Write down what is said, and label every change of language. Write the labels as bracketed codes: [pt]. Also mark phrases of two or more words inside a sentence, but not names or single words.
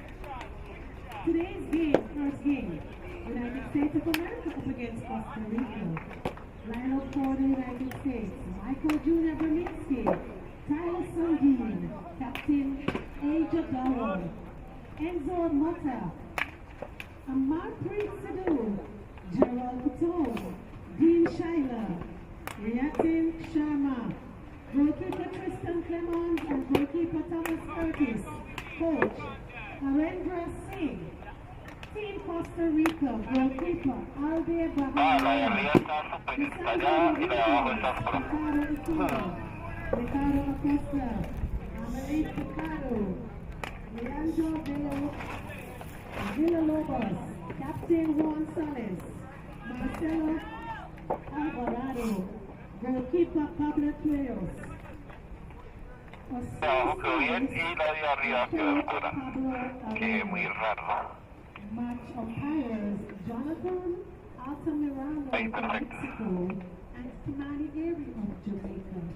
[en] Today's game, first game, United States of America up against Costa Rica. Lineup for the United States: Michael Junior Berminski, Tyler Sundin, Captain Aja Dowell, Enzo Mota, Amarpreet Sidhu, Gerald Patone, Dean Schuyler, Riatin Sharma, goalkeeper Tristan Clemons and goalkeeper Thomas Curtis. Coach Arendra Singh. Team Costa Rica, goalkeeper Alde [es] Ah, la de Bahamaya. arriba está súper, está allá y la de abajo está afuera. [en] Ricardo Acosta, Amelie Picado, Leandro Villalobos, Captain Juan Salas, Marcelo Alvarado, goalkeeper Pablo Cuellos. [es] La de abajo quedó bien y la de arriba quedó oscura. Que muy raro. [en] Match umpires Jonathan Altamirano [es] Ahí, [en] of [es] perfecto. [en] Mexico and Kimani Eri of Jamaica.